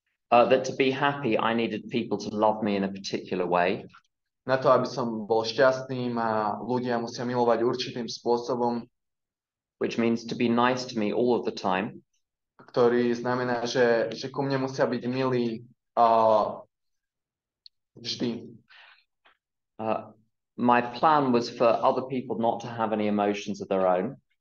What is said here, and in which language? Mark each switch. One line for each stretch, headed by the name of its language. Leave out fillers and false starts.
English: That to be happy, I needed people to love me in a particular way.
Slovak: Na to, aby som bol šťastný, ma ľudia musia milovať určitým spôsobom.
English: Which means to be nice to me all of the time.
Slovak: Ktorý znamená, že ku mne musia byť milí vždy.
English: My plan was for other people not to have any emotions of their own.